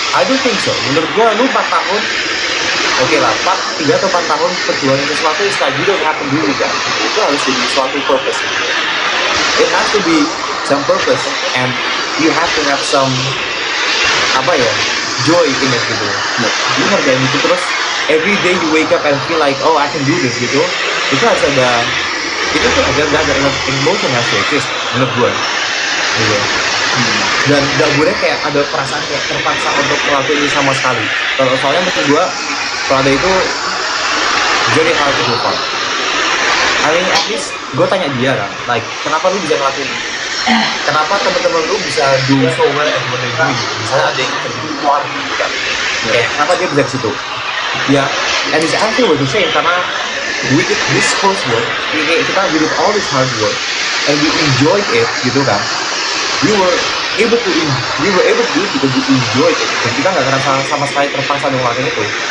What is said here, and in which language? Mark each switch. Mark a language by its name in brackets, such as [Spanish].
[English] I don't think so. [Indonesian] Menurut gue lu 4 tahun oke lah, 3 atau 4 tahun perjuangan sesuatu [English] is like you don't happen to do it [Indonesian] kan. Itu harus jadi suatu purpose gitu. [English] It has to be some purpose, and you have to have some [Indonesian] apa ya, [English] joy in it gitu. [Indonesian] Lu ngerjain itu terus [English] every day you wake up and feel like oh I can do this gitu. [Indonesian] Itu harus ada, itu tuh ada emotion yang harus exist menurut gue gitu. Dan gak boleh kayak ada perasaan kayak terpaksa untuk melakukan ini sama sekali. Kalau soalnya menurut gue kalau ada itu [English] very hard to go far. I mean at least [Indonesian] gue tanya dia kan, like kenapa lu bisa ngelakuin ini? Kenapa teman-teman lu bisa [English] do so well at what they do? [Indonesian] Misalnya ada yang terjadi luar gitu kan, kayak kenapa dia bisa ke situ? [English] Ya, and his answer was the same, karena we did this coursework, kita we did all this hard work, and we enjoyed it gitu kan. We were able to do it because we enjoyed it, [Indonesian] dan kita nggak ngerasa sama sekali terpaksa ngelakuin itu.